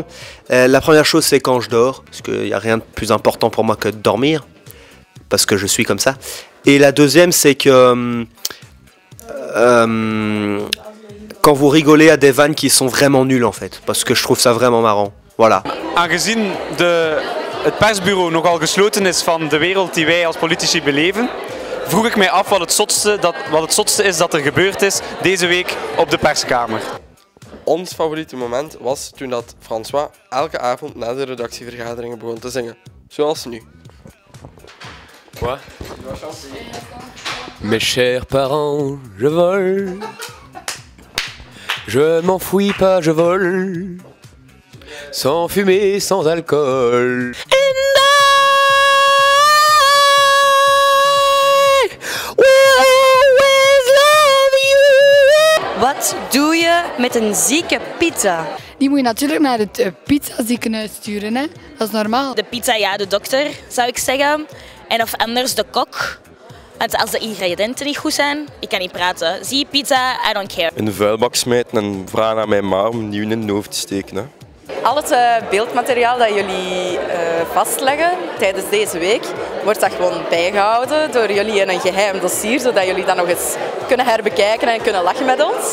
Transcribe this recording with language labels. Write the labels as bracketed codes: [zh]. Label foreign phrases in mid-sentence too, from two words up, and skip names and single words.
[fr] La première chose c'est quand je dors, parce qu'il n'y a rien de plus important pour moi que de dormir, parce que je suis comme ça. Et la deuxième c'est que quand vous rigolez à des vannes qui sont vraiment nulles en fait, parce que je trouve ça vraiment marrant. Voilà. [nl] Aangezien het persbureau nogal gesloten is van de wereld die wij als politici beleven, vroeg ik mij af wat het zotste is dat er gebeurd is deze week op de perskamer. Ons favoriete moment was toen dat François elke avond na de redactievergaderingen begon te zingen. Zoals nu. [fr] Quoi? Mes chers parents, je vole. Je m'enfuis pas, je vole. Sans fumée, sans alcool. [nl] Wat doe je met een zieke pizza? Die moet je natuurlijk naar het pizzaziekenhuis sturen, hè? Dat is normaal. De pizza, ja, de dokter, zou ik zeggen. En of anders de kok. Want als de ingrediënten niet goed zijn, ik kan niet praten. Zie pizza, [en] I don't care. [nl] In de vuilbak smijten en vragen aan mijn ma om nieuw in de hoofd te steken. Hè. Al het beeldmateriaal dat jullie vastleggen tijdens deze week, wordt dat gewoon bijgehouden door jullie in een geheim dossier, zodat jullie dat nog eens kunnen herbekijken en kunnen lachen met ons.